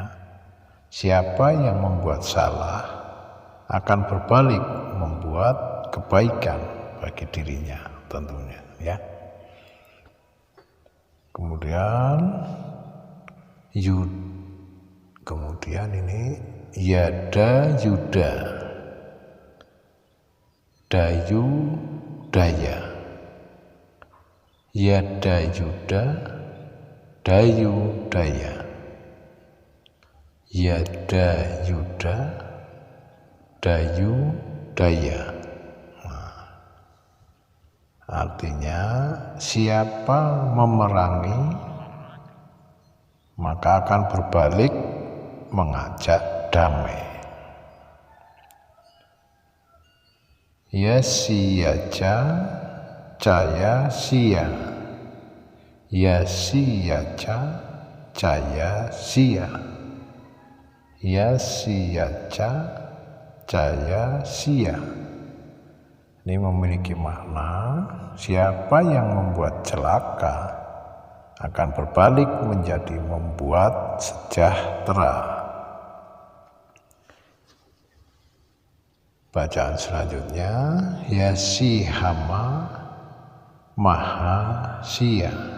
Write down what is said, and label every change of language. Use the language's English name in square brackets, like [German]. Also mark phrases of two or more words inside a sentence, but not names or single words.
[Indonesian] Siapa yang membuat salah akan berbalik membuat kebaikan bagi dirinya tentunya, ya. Kemudian ini [Sanskrit] Yada Yuda Dayu Daya. Yada Yuda Dayu Daya. Yada Yuda Dayu Daya. [Indonesian] Nah, artinya siapa memerangi maka akan berbalik mengajak damai. [Sanskrit] Yasiyaja Jaya Sia. Yasiyaja Jaya Sia. Yasiyaja Jaya Sia. [Indonesian] Ini memiliki makna siapa yang membuat celaka akan berbalik menjadi membuat sejahtera. Bacaan selanjutnya [Sanskrit] Yasihama Mahasia.